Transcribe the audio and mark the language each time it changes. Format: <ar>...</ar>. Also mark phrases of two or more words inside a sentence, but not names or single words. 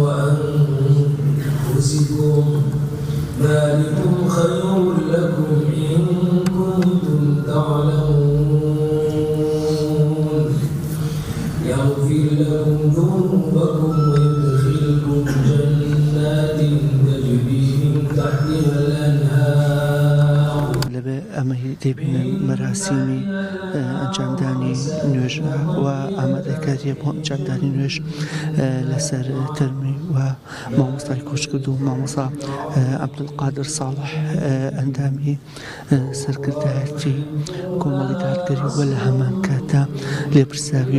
<ar>وأنفسكم ذلكم خير لكم إن كنتم تعلمون يغفر لكم ذنوبكم ويدخلكم جنات تجري من تحتها الأنهار.</ar> <ckb>ئەمە دەبینە مەراسیمی ئەنجامدانی نوێژ و ئامادەکاریە بۆ ئەنجامدانی نوێژ لەسەر تەرمی و مامۆستای کۆچکرد و مامۆستا عەبدولقادر ساڵح ئەندامی سەرکردایەتی کۆمەڵی دادگەری وە لە هەمان کاتدا لێپرساوی</ckb>